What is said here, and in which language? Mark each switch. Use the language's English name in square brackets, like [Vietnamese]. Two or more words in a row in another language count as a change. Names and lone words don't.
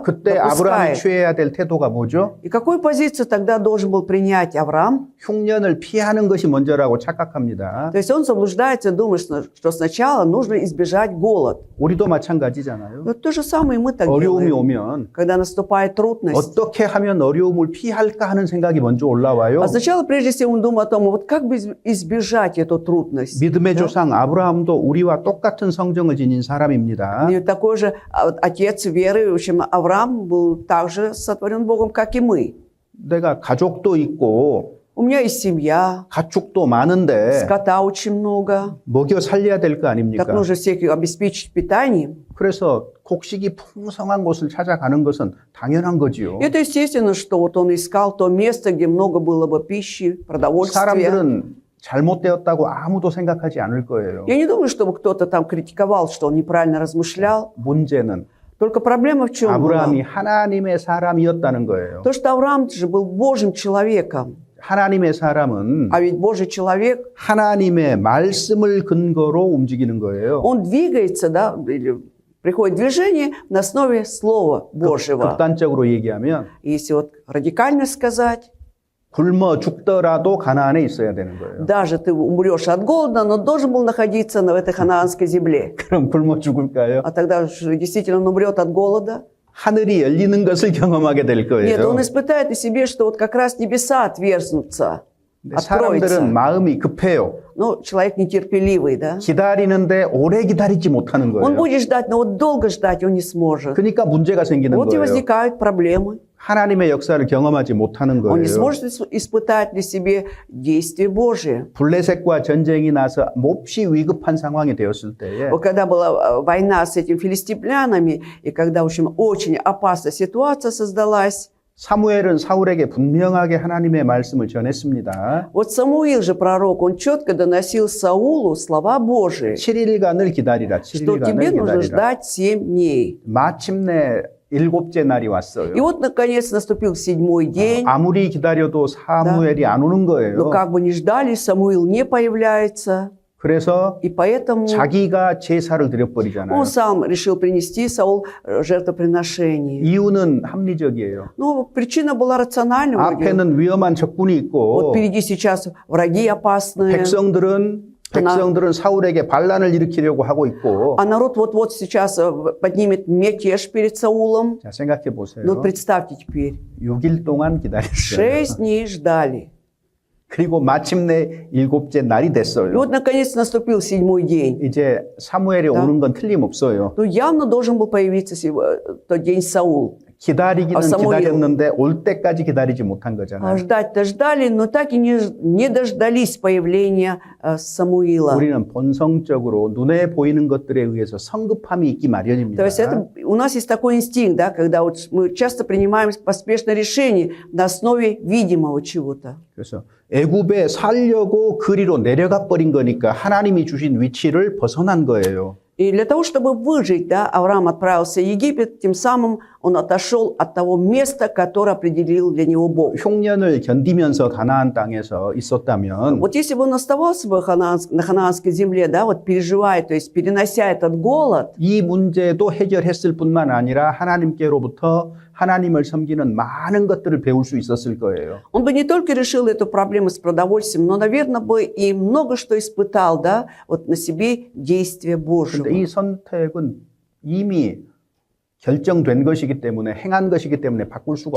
[Korean] 그때 아브라함이 [Russian] допускает. [Korean] 취해야 될 태도가 뭐죠? [Russian] И какую позицию тогда должен был принять Авраам? [Korean] 흉년을 피하는 것이 먼저라고 착각합니다. [Russian] То есть он заблуждается, думает, что сначала нужно избежать голод. [Korean] 우리도 마찬가지잖아요. [Russian] Но то же самое и мы так [Korean] 어려움이 [Russian] делаем. [Korean] 오면 [Russian] Когда наступает трудность. [Korean] 어떻게 하면 어려움을 피할까 하는 생각이 먼저 올라와요. [Russian] А сначала, прежде всего, мы думаем о том, вот как бы избежать эту трудность. [Korean] 믿음의 [Russian] Да? [Korean] 조상 아브라함도 우리와 똑같은 성정을 지닌 사람입니다. [Russian] И такой же отец веры, в общем, Авраам был также сотворен Богом, как и мы. [Korean] 내가 가족도 있고 [Russian] У меня есть семья, [Korean] 가축도 많은데 [Russian] скота очень много. [Korean] 먹여 살려야 될 거 [Russian] Так [Korean] 아닙니까? [Russian] нужно всех обеспечить питанием. [Korean] 그래서 곡식이 풍성한 곳을 찾아가는 것은 당연한 거지요. [Russian] Это естественно, что вот он искал то место, где много было бы пищи, продовольствия. [Korean] 사람들은 잘못되었다고 아무도 생각하지 않을 거예요. [Russian] Я не думаю, чтобы кто-то там критиковал, что он неправильно размышлял. [Korean] 문제는 [Russian] Только проблема в чем [Korean] 아브라함이 [Russian] была? [Korean] 하나님의 사람이었다는 거예요. [Russian] То, что Авраам же был Божьим человеком. [Korean] 하나님의 사람은 [Russian] А ведь Божий человек, [Korean] 하나님의 말씀을 근거로 움직이는 거예요. [Russian] он двигается, да, или приходит в движение на основе Слова Божьего. [Korean] 극단적으로 얘기하면 [Russian] Если вот радикально сказать, [Korean] 굶어 죽더라도 가나안에 있어야 되는 거예요. [Russian] даже ты умрешь от голода, но должен был находиться в этой ханаанской земле. [Korean] 그럼 굶어 죽을까요? [Russian] А тогда же действительно он умрет от голода. [Korean] 하늘이 열리는 것을 경험하게 될 [Russian] Нет, [Korean] 거예요. [Russian] он испытает на себе, что вот как раз небеса отверзнутся, [Korean] 근데 사람들은 [Russian] откроются. [Korean] 마음이 급해요. [Russian] Ну, человек нетерпеливый, да? [Korean] 기다리는데 오래 기다리지 못하는 [Russian] Он [Korean] 거예요. [Russian] будет ждать, но вот долго ждать он не сможет. [Korean] 그러니까 문제가 생기는 [Russian] Вот и [Korean] 거예요. [Russian] возникают проблемы. [Korean] 하나님의 역사를 경험하지 못하는 [Russian] Он не [Korean] 거예요. [Russian] сможет испытать для себя действие Божие. [Korean] 블레셋과 전쟁이 나서 몹시 위급한 상황이 되었을 때에 [Russian] Вот когда была война с этими филистимлянами, и когда, в общем, очень опасная ситуация создалась, [Korean] 사무엘은 사울에게 분명하게 하나님의 말씀을 전했습니다. [Russian] вот Самуил же пророк, он четко доносил Саулу слова Божии, [Korean] 7일간을 기다리라. [Russian] что тебе [Korean] 7일간을 [Russian] нужно [Korean] 기다리라. [Russian] ждать 7 дней. [Korean] 마침내 일곱째 날이 왔어요. [Russian] И вот, наконец, наступил 7-й день. [Korean] 아무리 기다려도 사무엘이 안 오는 [Russian] Но [Korean] 거예요. [Russian] как бы ни ждали, Самуил не появляется. [Korean] 그래서 [Russian] И поэтому [Korean] 자기가 제사를 드려버리잖아요. [Russian] он сам решил принести, Саул, жертвоприношение. [Korean] 이유는 합리적이에요. [Russian] Ну, причина была рациональной. вроде. [Korean] 앞에는 위험한 적군이 [Russian] Вот [Korean] 있고 [Russian] впереди сейчас враги опасные. [Korean] 백성들은 사울에게 반란을 일으키려고 하고 있고. [Russian] А народ вот-вот сейчас поднимет мятеж перед Саулом. [Korean] 자, 생각해 보세요. [Russian] Ну, представьте теперь. [Korean] 6일 동안 기다렸어요. [Russian] 6 дней ждали. [Korean] 그리고 마침내 일곱째 날이 [Russian] И [Korean] 됐어요. [Russian] вот, наконец, наступил 7-й день. [Korean] 이제 사무엘이 오는 건 틀림없어요. [Russian] Ну, явно должен был появиться тот день Саул. [Korean] 기다리기는 사무엘. 기다렸는데 올 때까지 기다리지 못한 [Russian] А [Korean] 거잖아요. [Russian] ждать-то ждали, но так и не дождались появления Самуила. [Korean] 우리는 본성적으로 눈에 보이는 것들에 의해서 성급함이 있기 마련입니다. [Russian] То есть это, у нас есть такой инстинкт, да, когда вот мы часто принимаем поспешное решение на основе видимого чего-то. [Korean] 그래서 애굽에 살려고 그리로 내려가 버린 거니까 하나님이 주신 위치를 벗어난 거예요. [Russian] И для того, чтобы выжить, да, Авраам отправился в Египет, тем самым он отошел от того места, которое определил для него Бог. [Korean] 흉년을 견디면서 가나안 땅에서 있었다면 [Russian] Вот если бы он оставался бы на ханаанской земле, да, вот переживая, то есть перенося этот голод, [Korean] 이 문제도 해결했을 뿐만 아니라 하나님께로부터 하나님을 섬기는 많은 것들을 배울 수 있었을 거예요. [Russian] он бы не только решил эту проблему с продовольствием, но, наверное, бы и много что испытал, да, вот на себе действие Божьего. [Korean] 그런데 이 선택은 이미 결정된 것이기 때문에 행한 것이기 때문에 바꿀 수가